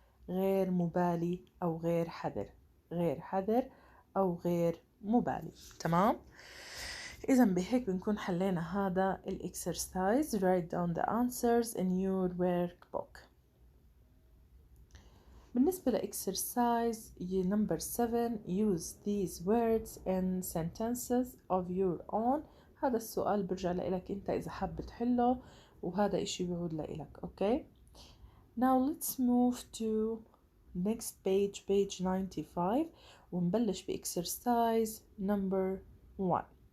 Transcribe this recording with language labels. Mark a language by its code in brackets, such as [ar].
[ar] غير مبالي أو غير حذر أو غير مبالي. تمام. إذا بهيك بنكون حلينا هذا الإكسرسايز. [en] write down the answers in your workbook. [ar] بالنسبة لإكسرسايز [en] number 7 use these words in sentences of your own. [ar] هذا السؤال برجع لإلك أنت إذا حاب تحله، وهذا إشي بيعود لإلك. أوكي. [en] now let's move to next page 95 [ar] ونبلش بإكسرسايز [en] number 1.